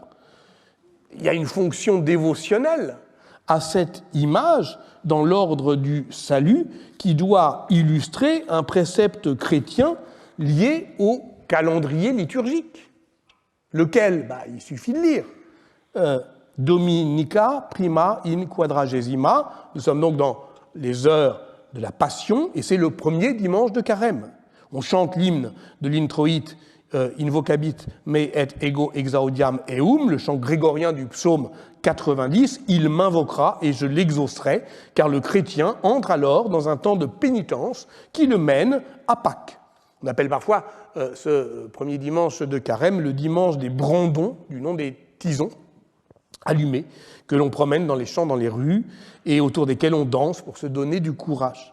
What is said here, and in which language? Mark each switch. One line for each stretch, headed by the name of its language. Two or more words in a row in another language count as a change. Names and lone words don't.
French: Il y a une fonction dévotionnelle à cette image dans l'ordre du salut qui doit illustrer un précepte chrétien lié au calendrier liturgique, lequel, il suffit de lire.
Latin: Dominica prima in quadragesima.
French: Nous sommes donc dans les heures de la Passion, et c'est le premier dimanche de Carême. On chante l'hymne de l'introïte
Latin: invocabit me et ego exaudiam eum,
French: le chant grégorien du psaume 90, il m'invoquera et je l'exaucerai, car le chrétien entre alors dans un temps de pénitence qui le mène à Pâques. On appelle parfois ce premier dimanche de Carême le dimanche des brandons, du nom des tisons allumés, que l'on promène dans les champs, dans les rues, et autour desquels on danse pour se donner du courage.